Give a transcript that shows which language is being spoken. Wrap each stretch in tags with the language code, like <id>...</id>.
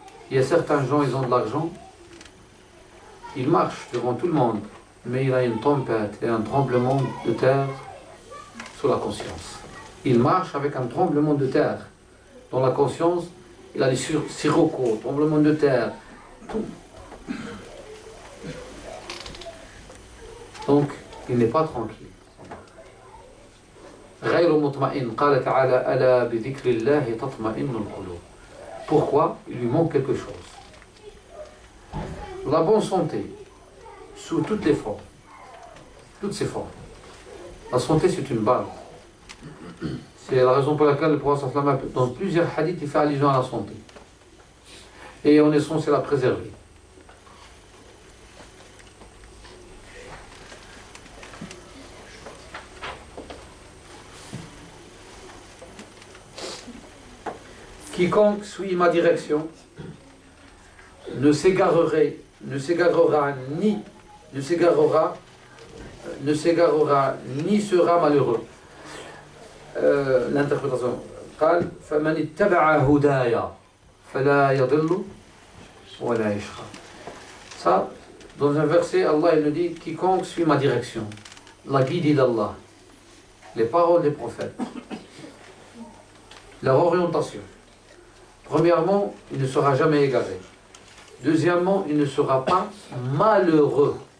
<fr>Il y a certains gens, ils ont de l'argent, ils marchent devant tout le monde, mais il a une tempête et un tremblement de terre sous la conscience. Il marche avec un tremblement de terre. Dans la conscience, il a des siroccos, tremblements de terre, tout. Donc, il n'est pas tranquille.</fr> <ar>غير مطمئن قال تعالى ألا بذكر الله تطمئن القلوب.</ar> <fr>Pourquoi? Il lui manque quelque chose. La bonne santé, sous toutes les formes, toutes ses formes. La santé, c'est une base. C'est la raison pour laquelle le prophète dans plusieurs hadiths, il fait allusion à la santé. Et on est censé la préserver. Quiconque suit ma direction ne s'égarera ni sera malheureux. L'interprétation.</fr> <ar>قال فمن اتبع هدايا فلا يضل ولا يشقى.</ar> <fr>Ça, dans un verset, Allah il nous dit quiconque suit ma direction, la guidée d'Allah, les paroles des prophètes, leur orientation. Premièrement, il ne sera jamais égaré. Deuxièmement, il ne sera pas malheureux.</fr>